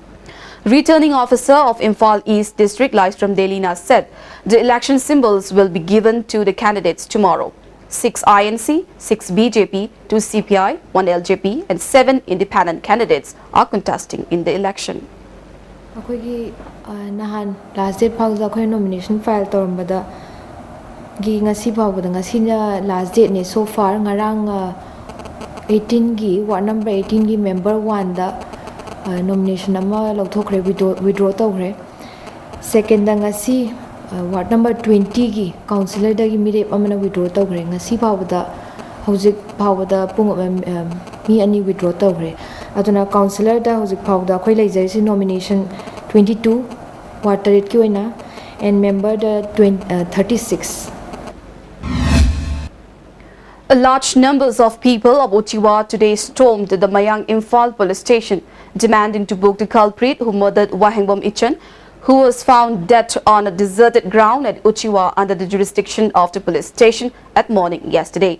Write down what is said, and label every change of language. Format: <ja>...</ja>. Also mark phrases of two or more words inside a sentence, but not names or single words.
<en>Returning officer of Imphal East District, Lystrom Delina, said the election symbols will be given to the candidates tomorrow. 6 INC, 6 BJP, 2 CPI, 1 LJP and 7 independent candidates are contesting in the election.</en> <mni>Akoigi nahan</mni> <en>last date</en> <mni>phawda akhoi</mni> <en>nomination file</en> <mni>torambada gi ngasi phawda ngasi na</mni> <en>last date</en> <mni>ne so far ngarang 18 gi</mni> <en>ward number</en> <mni>18 gi member 1 da nomination ama lokthokre withdraw tawre second da ngasi</mni> <en>ward number</en> <mni>20 gi councillor da gi mirep amana withdraw tawre ngasi phawda hojik phawda pung mi ani withdraw tawre aduna councillor da hojik phawda akhoi leijai nomination 22 ward target ki oina and member da 36.</mni> <en>A large numbers of people of Uchiwa today stormed the Mayang Imphal police station demanding to book the culprit who murdered Wahengbom Ichan, who was found dead on a deserted ground at Uchiwa under the jurisdiction of the police station at morning yesterday.</en>